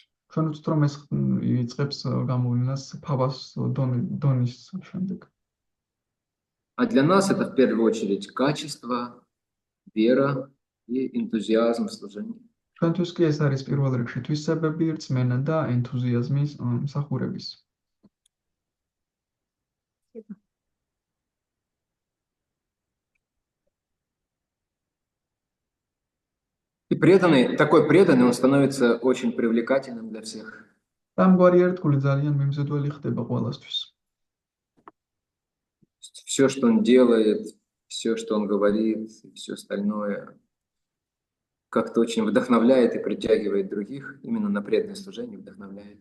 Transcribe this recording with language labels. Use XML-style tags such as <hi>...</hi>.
<ka>ჩვენ ვთქვით, რომ ეს იწყებს გამოვლენას ფავას დონის შემდეგ.</ka> <ru>А для нас это в первую очередь качество, вера и энтузиазм в служении.</ru> <ka>ჩვენთვის კი ეს არის პირველ რიგში თვისებები, რწმენა და ენთუზიაზმის მსახურების.</ka> <ru>И преданный, такой преданный, он становится очень привлекательным для всех.</ru> <ka>და ამგვარი ერთგული ძალიან მიმზიდველი ხდება ყველასთვის.</ka> <ru>Все, что он делает, все, что он говорит, и все остальное как-то очень вдохновляет и притягивает других. Именно на преданное служение вдохновляет.</ru>